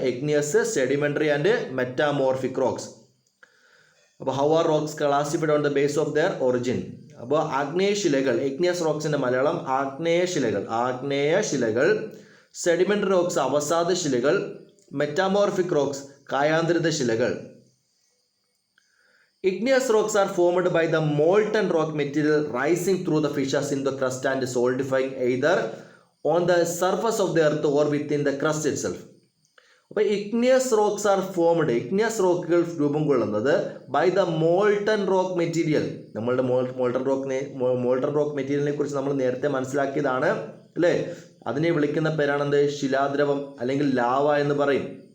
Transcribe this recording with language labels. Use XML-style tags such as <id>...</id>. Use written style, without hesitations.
<en>Igneous, sedimentary and metamorphic rocks. അപ്പോൾ how are rocks classified on the base of their origin.</en> <ml>അപ്പോൾ ആഗ്നേയശിലകൾ, igneous റോക്സിന്റെ Malayalam ആഗ്നേയശിലകൾ, sedimentary rocks അവസാദ ശിലകൾ, metamorphic rocks കായാന്തരിത ശിലകൾ.</ml> <en>Igneous rocks are formed by the molten rock material rising through the fissures in the crust and solidifying either on the surface of the earth or within the crust itself. അപ്പോൾ igneous rocks are formed,</en> <ml>igneous റോക്കുകൾ രൂപം കൊള്ളുന്നത്</ml> <en>By the molten rock material.</en> <ml>നമ്മളുടെ molten rock മെറ്റീരിയലിനെ കുറിച്ച് നമ്മൾ നേരത്തെ മനസ്സിലാക്കിയതാണ് അല്ലേ? അതിനെ വിളിക്കുന്ന പേരാണെന്ത്? ശിലാദ്രവം അല്ലെങ്കിൽ ലാവ എന്ന് പറയും.</ml>